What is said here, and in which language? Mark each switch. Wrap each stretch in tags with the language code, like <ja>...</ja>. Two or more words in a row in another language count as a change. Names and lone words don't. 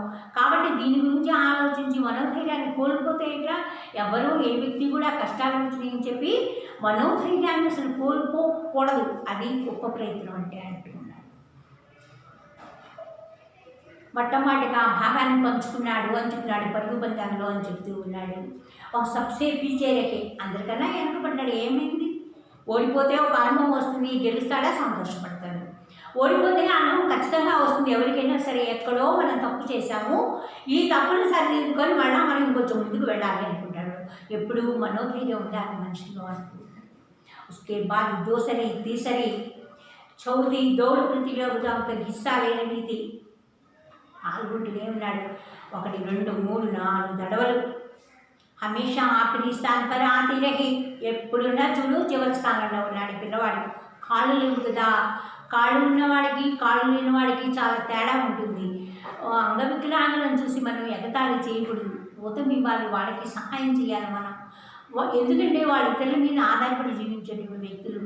<te>కాబట్టి దీని గురించి ఆలోచించి మనోధైర్యాన్ని కోల్పోతే ఇట్లా ఎవరూ ఏ వ్యక్తి కూడా కష్టాల గురించి నేను చెప్పి మనోధైర్యాన్ని అసలు కోల్పోకూడదు. అది గొప్ప ప్రయత్నం అంటే అంటున్నాడు. మొట్టమొదటిగా భాగాన్ని పంచుకున్నాడు పరుగు పందాల్లో అని చెప్తూ ఉన్నాడు.</te> <hi>ఒక सबसे पीछे रहे,</hi> <te>అందరికన్నా వెనకబడ్డాడు. ఏమైంది, ఓడిపోతే ఒక అనుభవం వస్తుంది, గెలుస్తాడా సంతోషపడతాడు. ఓడిపోతే అనుభవం ఖచ్చితంగా వస్తుంది. ఎవరికైనా సరే ఎక్కడో మనం తప్పు చేశాము, ఈ తప్పును సరిదిద్దుకొని మళ్ళీ మనం ఇంకొంచెం ముందుకు వెళ్ళాలి అనుకుంటాడు. ఎప్పుడు మనోధైర్యం ఉండాలి మనిషిలో అనుకుంటాడు.</te> <hi>उसके बाद दूसरी तीसरी चौथी दौड़ प्रतियोगिता हिस्सा लेने थी.</hi> <te>పాల్గొంటూనే ఉన్నాడు. 1 2 3 4 దడవలు.</te> <hi>हमेशा आखिरी स्थान पर आती रही,</hi> <te>ఎప్పుడున్నా చూడు చివరి స్థానంలో ఉన్నాడు పిల్లవాడు. కాళ్ళు లేవు కదా, కాళ్ళు ఉన్నవాడికి కాళ్ళు లేని వాడికి చాలా తేడా ఉంటుంది. అంగవికలాంగులను చూసి మనం ఎగతాళి చేయకూడదు. ఊతం ఇవ్వాలి, వాళ్ళకి సహాయం చేయాలి మనం. ఎందుకంటే వాళ్ళ ఇతరుల మీద ఆధారపడి జీవించేటువంటి వ్యక్తులు.</te>